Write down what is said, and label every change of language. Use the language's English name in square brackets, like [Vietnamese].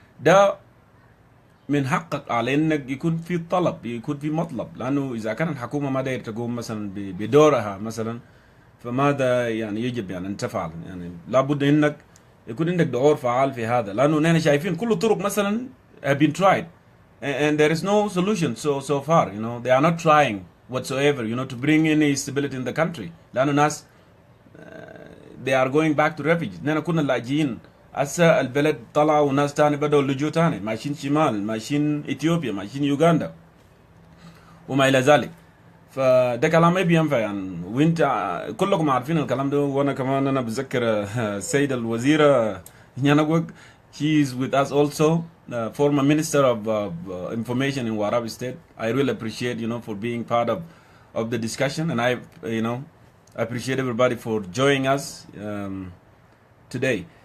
[Arabic] ده من حقك على انك يكون في طلب، يكون في مطلب، لانه اذا كان الحكومة ما داير تقوم مثلا بدورها مثلا، فماذا يعني يجب يعني ان تفعل؟ يعني لابد انك يكون عندك دور فعال في هذا، لانه نحن شايفين كل الطرق مثلا [English] have been tried and there is no solution so far. They are not trying whatsoever to bring any stability in the country. [Arabic] لانه ناس [English] they are going back to refuge. [Arabic] نحن كنا لاجئين، هسه البلد طلع وناس تاني بدأوا اللجوء تاني، ماشيين شمال، ماشيين اثيوبيا، ماشيين يوغندا وما الى ذلك. فده كلام ما بينفع يعني، وانت كلكم عارفين الكلام ده. وانا كمان انا بتذكر السيدة الوزيرة نيانوغ، [English] she is with us also, former minister of information in Warab State. I really appreciate for being part of the discussion, and I appreciate everybody for joining us today.